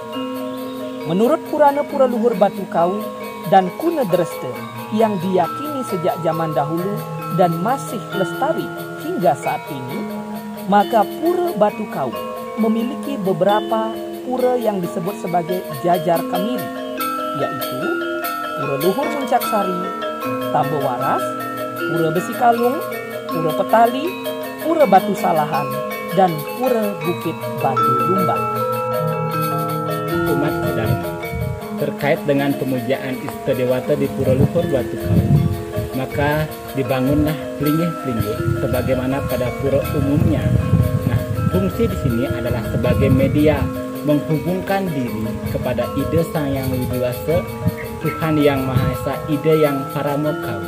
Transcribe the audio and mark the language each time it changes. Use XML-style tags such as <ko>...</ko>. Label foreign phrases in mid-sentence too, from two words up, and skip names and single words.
<id>Menurut Purana Pura Luhur Batu Kau dan Kuna Dreste yang diyakini sejak zaman dahulu dan masih lestari hingga saat ini, maka Pura Batu Kau memiliki beberapa pura yang disebut sebagai jajar kamiri, yaitu Pura Luhur Muncaksari, Tambo Waras, Pura Besi Kalung, Pura Petali, Pura Batu Salahan, dan Pura Bukit Batu Lumbang. Umat sedharma, terkait dengan pemujaan Istadewata di Pura Luhur Batu Kau, maka dibangunlah plinggih-plinggih sebagaimana pada pura umumnya. Nah, fungsi di sini adalah sebagai media menghubungkan diri kepada Ide Sang Hyang Widiwasa, Tuhan Yang Maha Esa, Ide yang Paramokawi.</id>